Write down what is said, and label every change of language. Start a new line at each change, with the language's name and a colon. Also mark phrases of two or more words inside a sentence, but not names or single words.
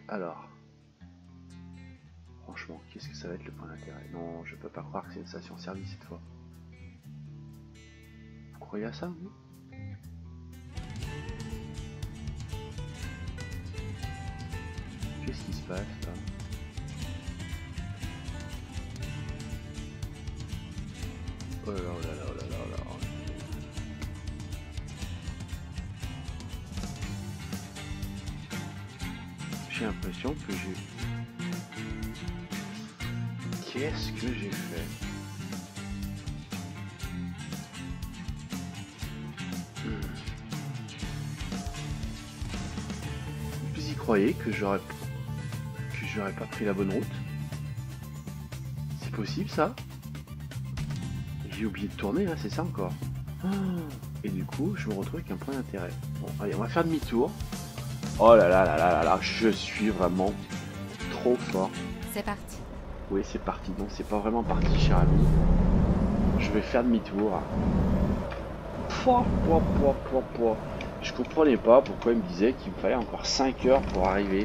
French: Alors, franchement, qu'est-ce que ça va être le point d'intérêt? Non, je peux pas croire que c'est une station-service cette fois. Vous croyez à ça, vous? Qu'est-ce qui se passe là? Oh là là, oh là là, oh là là, oh là là. J'ai l'impression que Qu'est-ce que j'ai fait? Vous y croyez que j'aurais pas pris la bonne route? C'est possible ça? J'ai oublié de tourner là, c'est ça encore. Et du coup, je me retrouve avec un point d'intérêt. Bon, allez, on va faire demi-tour. Oh là là là là là là, je suis vraiment trop fort. C'est parti. Oui, c'est parti. Non, c'est pas vraiment parti, cher ami. Je vais faire demi-tour. Je comprenais pas pourquoi il me disait qu'il me fallait encore 5 heures pour arriver.